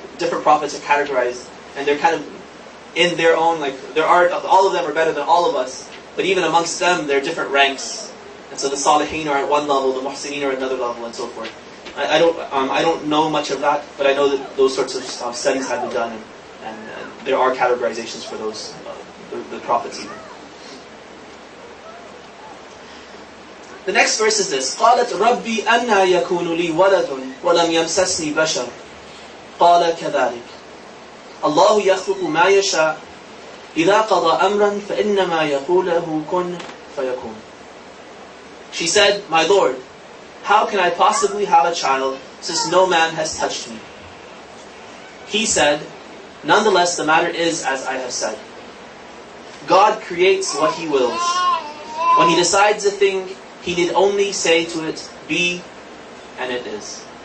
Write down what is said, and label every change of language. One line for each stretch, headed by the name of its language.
English: Different prophets are categorized, and they're kind of in their own, like, all of them are better than all of us, but even amongst them, there are different ranks. And so the Salihin are at one level, the Muhsineen are at another level, and so forth. I don't know much of that, but I know that those sorts of studies have been done, and there are categorizations for those, the prophets even. The next verse is this.
Arabic: قالت ربي أنى يكون لي ولد ولم يمسسني بشر قال كذلك الله يخلق ما يشاء إذا قضى أمرا فإنما يقول له كن فيكون.
English: She said, my Lord, how can I possibly have a child since no man has touched me? He said, nonetheless, the matter is as I have said. God creates what He wills. When He decides a thing, He need only say to it, be, and it is.